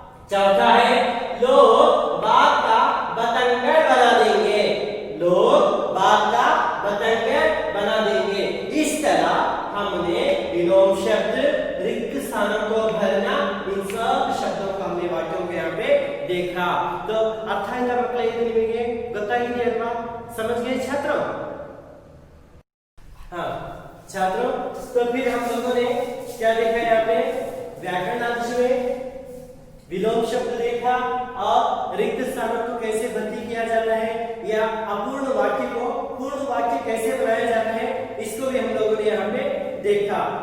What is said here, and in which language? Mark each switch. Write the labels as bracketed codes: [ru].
[hi] चौथा है लोग बात का बतंगड़ बना देंगे। लोग बात का बतंगड़ बना देंगे। इस तरह हमने विलोम शब्द, रिक्त स्थानों को भरना, इन सब शब्दों को हमने वाक्यों के यहाँ पे देखा। तो अर्थ आएगा [kn] मಕ್ಕಳ ಇದು ನಿಮಗೆ ಗೊತ್ತಾಗಿದೆ ಅಲ್ವಾ? [hi] समझ गए छात्रों? हाँ छात्रों, तो फिर हम लोगों ने क्या देखा यहाँ पे? व्याकरणांश में विलोम शब्द देखा और रिक्त स्थानों को कैसे भर्ती किया जाता है या अपूर्ण वाक्य को पूर्ण वाक्य कैसे बनाया जाता है, इसको भी हम लोगों ने यहाँ पे देखा।